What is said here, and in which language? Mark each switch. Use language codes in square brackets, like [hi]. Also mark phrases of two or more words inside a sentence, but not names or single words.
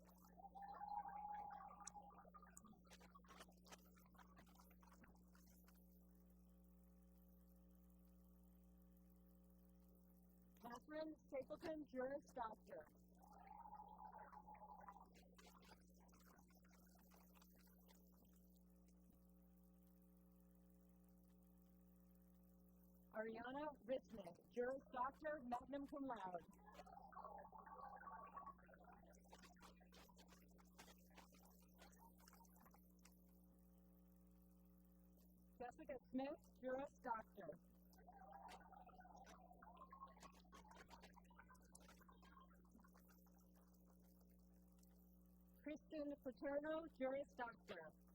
[en] Catherine Stapleton, Juris Doctor. Ariana Richmond, Juris Doctor, [la] magna cum laude. [en] Jessica Smith, Juris Doctor. Kristen Paterno, Juris Doctor.